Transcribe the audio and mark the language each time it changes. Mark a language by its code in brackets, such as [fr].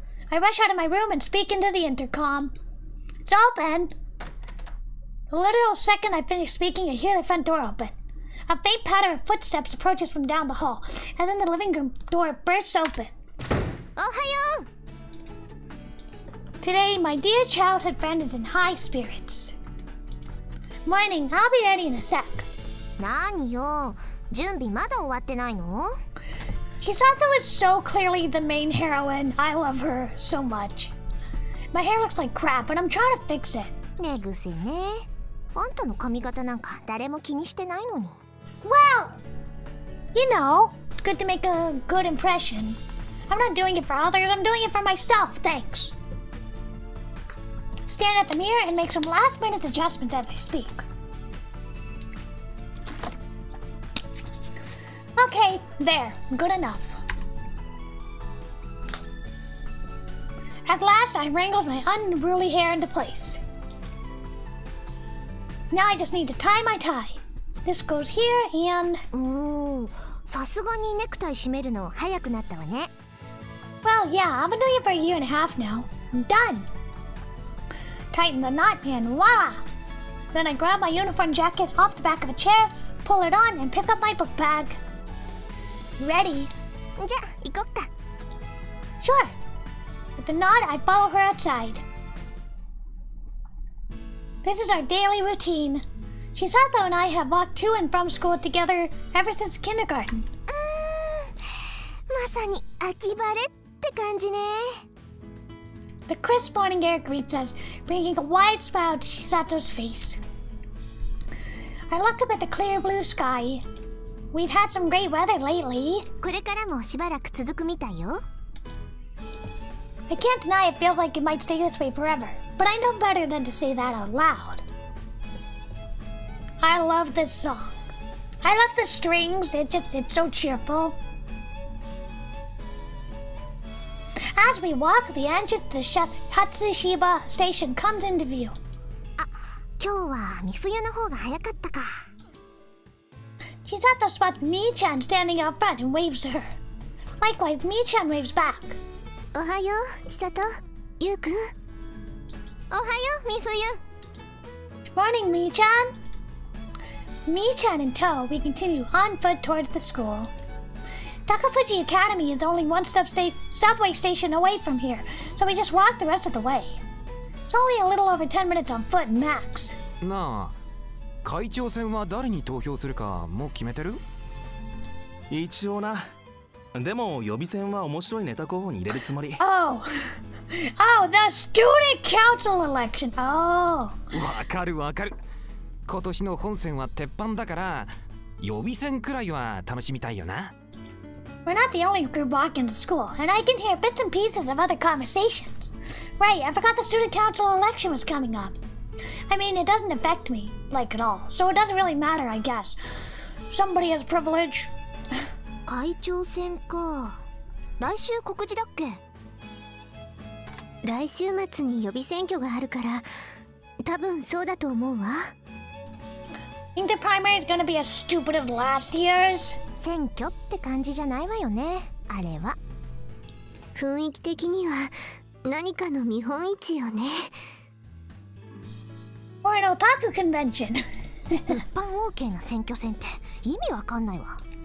[en] I rush out of my room and speak into the intercom. It's open. The literal second I finish speaking, I hear the front door open. A faint patter of footsteps approaches from down the hall, and then the living room door bursts open. [ja] おはよう。 [en] Today, my dear childhood friend is in high spirits. Morning, I'll be ready in a sec. [ja] 何よ、準備まだ終わってないの？ [en] He thought that was so clearly the main heroine. I love her so much. My hair looks like crap, but I'm trying to fix it. [ja] 寝癖ね。あんたの髪型なんか誰も気にしてないのに。 [en] Well, you know, it's good to make a good impression. I'm not doing it for others, I'm doing it for myself, thanks. Stand at the mirror and make some last-minute adjustments as I speak. Okay, there, good enough. At last, I wrangled my unruly hair into place. Now I just need to tie my tie. This goes here and... [ja] さすがにネクタイ締めるの早くなったわね。 [en] Well, yeah, I've been doing it for a year and a half now. I'm done. Tighten the knot and voila! Then I grab my uniform jacket off the back of a chair, pull it on, and pick up my book bag. Ready? [ja] じゃあ行こっか。 [en] Sure. With the nod, I follow her outside. This is our daily routine. Chisato and I have walked to and from school together ever since kindergarten. [ja] まさに秋晴れって感じね。 [en] The crisp morning air greets us, bringing a wide smile to Chisato's face. I look up at the clear blue sky. We've had some great weather lately. [ja] これからもしばらく続くみたいよ。 [en] I can't deny it feels like it might stay this way forever, but I know better than to say that out loud. I love this song. I love the strings, it's so cheerful. As we walk, the entrance to Hatsushiba Station comes into view. [ja] あ、今日は三冬の方が早かったか。 [en] Chisato spots Mi-chan standing out front and waves to her. Likewise, Mi-chan waves back. [ja] おはよう、千里、ゆうくん。おはよう、三冬。 [en] Morning, Mi-chan. Mi-chan in tow, we continue on foot towards the school. Takafuji Academy is only one subway station away from here, so we just walk the rest of the way. It's only a little over 10 minutes on foot max. [ja] なあ、会長選は誰に投票するかもう決めてる？一応な。でも予備選は面白いネタ候補に入れるつもり。 [en] Oh, the student council election. Oh. [ja] わかるわかる。今年の本選は鉄板だから、予備選くらいは楽しみたいよな。 [en] We're not the only group walking to school, and I can hear bits and pieces of other conversations. Right, I forgot the student council election was coming up. I mean, it doesn't affect me, like, at all, so it doesn't really matter, I guess. Somebody has privilege. [ja] 会長選か。来週告示だっけ？来週末に予備選挙があるから、多分そうだと思うわ。 [en] Think the primary is gonna be as stupid as last year's? [ja] 選挙って感じじゃないわよね、あれは。雰囲気的には何かの見本市よね。 [en] Or an otaku convention. [ja] 一般 OK な選挙戦って意味わかんないわ。